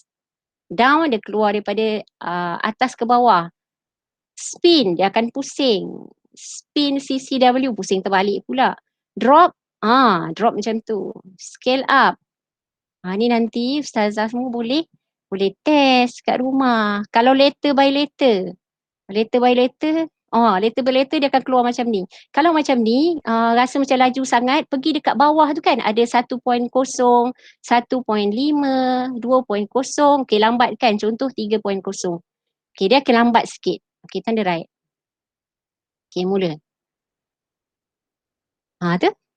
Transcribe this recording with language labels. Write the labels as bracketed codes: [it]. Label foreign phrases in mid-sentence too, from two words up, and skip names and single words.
[ms] Down, dia keluar daripada atas ke bawah. Spin, dia akan pusing. [en] Spin CCW, [ms] pusing terbalik pula. [en] Drop, drop [ms] macam tu. [en] Scale up. [ms] Ni nanti ustazah semua boleh test kat rumah. Kalau [en] letter by letter. Letter by letter [ms] dia akan keluar macam ni. Kalau macam ni, rasa macam laju sangat, pergi dekat bawah tu kan ada 1.0, 1.5, 2.0. Okey, lambat kan? Contoh 3.0. Okey, dia akan lambat sikit. Okey, tanda right. Okey, mula. Tu.